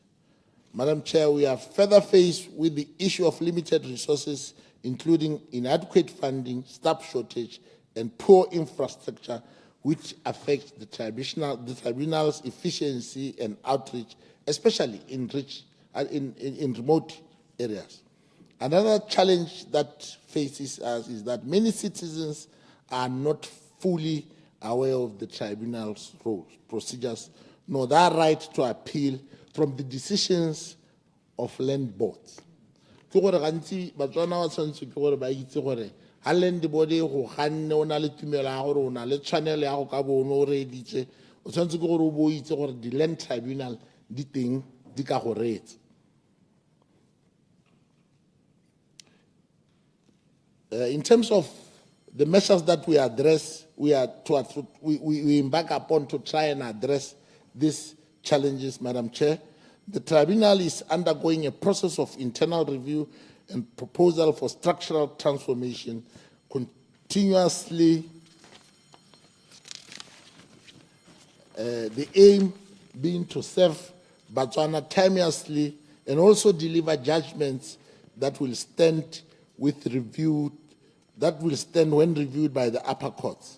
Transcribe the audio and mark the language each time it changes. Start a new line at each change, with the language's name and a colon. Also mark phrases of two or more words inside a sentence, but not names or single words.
English: Madam Chair, we are further faced with the issue of limited resources, including inadequate funding, staff shortage, and poor infrastructure, which affect the tribunal's efficiency and outreach, especially in remote areas. Another challenge that faces us is that many citizens are not fully aware of the tribunal's rules, procedures, nor their right to appeal from the decisions of land boards.
Tswana: Ke gore gantsi Batswana wa tshwanetse ke gore ba itse gore ha land board e go ganne o na le tumelo ya gore o na le tshwanelo ya go ka bona o reeditse o tshwanetse ke gore o bo itse gore di land tribunal di teng di ka go reetsa.
English: In terms of the measures that we address, we embark upon to try and address these challenges, Madam Chair. The Tribunal is undergoing a process of internal review and proposal for structural transformation, continuously the aim being to serve Botswana timelessly and also deliver judgments that will stand when reviewed by the upper courts.